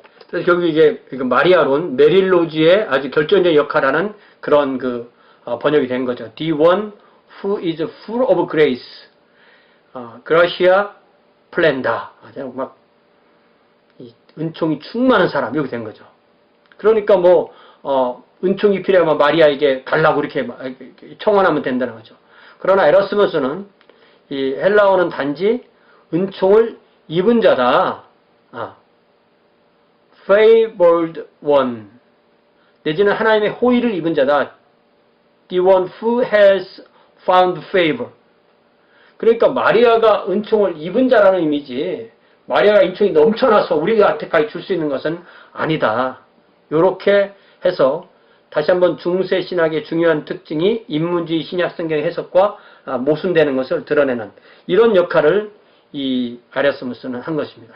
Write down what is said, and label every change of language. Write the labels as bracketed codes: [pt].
[ko] 그래서 결국 이게 마리아론, 메릴로즈의 아주 결정적인 역할하는 그런 번역이 된 거죠. [en] The one who is full of grace, [la] gracia plenda. [ko] 막 은총이 충만한 사람 이렇게 된 거죠. 그러니까 은총이 필요하면 마리아에게 달라고 이렇게 청원하면 된다는 거죠. 그러나 에라스무스는 이 헬라어는 단지 은총을 입은 자다. [en] favored one. [ko] 내지는 하나님의 호의를 입은 자다. [en] The one who has found favor. [ko] 그러니까 마리아가 은총을 입은 자라는 의미지, 마리아가 은총이 넘쳐나서 우리한테까지 줄 수 있는 것은 아니다. 이렇게 해서 다시 한번 중세 신학의 중요한 특징이 인문주의 신약 성경의 해석과 모순되는 것을 드러내는 이런 역할을 이 에라스무스는 한 것입니다.